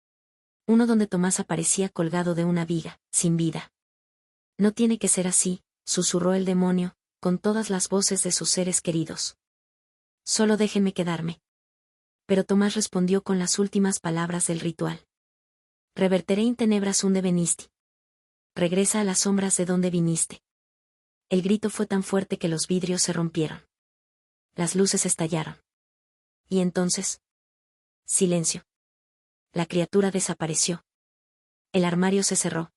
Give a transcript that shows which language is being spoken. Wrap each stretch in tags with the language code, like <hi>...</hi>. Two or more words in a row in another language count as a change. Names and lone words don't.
<es>Uno donde Tomás aparecía colgado de una viga, sin vida. No tiene que ser así, susurró el demonio, con todas las voces de sus seres queridos. Solo déjenme quedarme. Pero Tomás respondió con las últimas palabras del ritual.</es> <la>Reverteré in tenebras unde venisti.</la> <es>Regresa a las sombras de donde viniste. El grito fue tan fuerte que los vidrios se rompieron. Las luces estallaron. Y entonces... silencio. La criatura desapareció. El armario se cerró.</es>